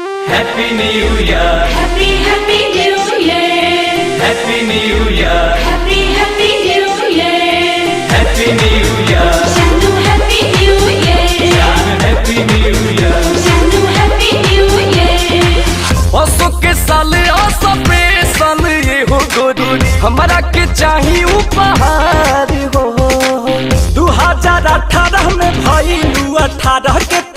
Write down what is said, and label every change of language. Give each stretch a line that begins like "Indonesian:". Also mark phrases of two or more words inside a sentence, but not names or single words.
English: Happy New Year. Happy Happy New Year. Happy New Year. Happy Happy New Year. Happy New Year. Shanu Happy New Year. Shanu Happy New Year. Shanu Happy New Year.
Bhojpuri: असो के साल असो पे साल ये हो गुरु हमारा के चाहिए उपहार हो 2018 में भइलू 18